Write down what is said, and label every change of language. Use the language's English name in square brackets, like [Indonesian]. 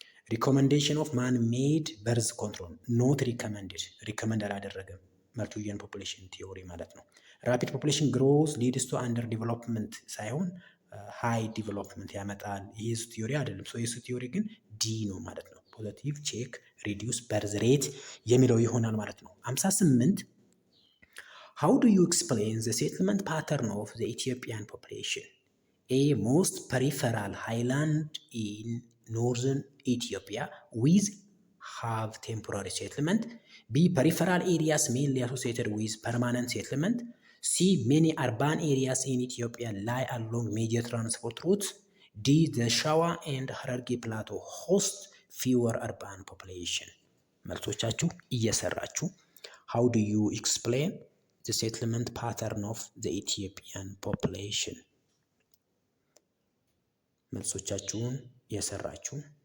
[English] ሪኮመንዴሽን ኦፍ ማን ሜድ በርዝ ኮንትሮል ኖት ሪኮመንድድ፣ [Amharic] ሪኮመንድ አላደረገም [English] መርቱየን ፖፑሌሽን ቲዮሪ ማለት ነው። ራፒድ ፖፑሌሽን ግሮዝ ሊድስ ቱ አንደር ዲቨሎፕመንት [Amharic] ሳይሆን ሃይ ዲቨሎፕመንት ያመጣል። የሱ ቲዮሪ አይደለም። የሱ ቲዮሪ ግን ዲ ነው ማለት ነው። [English] ፖዘቲቭ ቼክ ሪዲዩስ በርዝ ሬት [Amharic] የሚለው ይሆናል ማለት ነው። [English] 58 ሃው ዱ ዩ ኤክስፕሌን ዘ ሴትልመንት ፓተርን ኦፍ ዘ ኢትዮጵያን ፖፑሌሽን? ኤ ሞስት ፐሪፈራል ሃይላንድ ኢን ኖርዘርን ኢትዮጵያ ዊዝ ሃቭ ቴምፖራሪ ሴትልመንት። ቢ ፐሪፈራል ኤሪያስ ሜንሊ አሶሲየትድ ዊዝ ፐርማነንት ሴትልመንት። C. Many urban areas in Ethiopia lie along major transport routes. D. The Shawa and Hararge Plateau host fewer urban population. [Amharic] መልሶቻችሁ እየሰራችሁ [English] how do you explain the settlement pattern of the Ethiopian population? [Amharic] መልሶቻችሁን እየሰራችሁ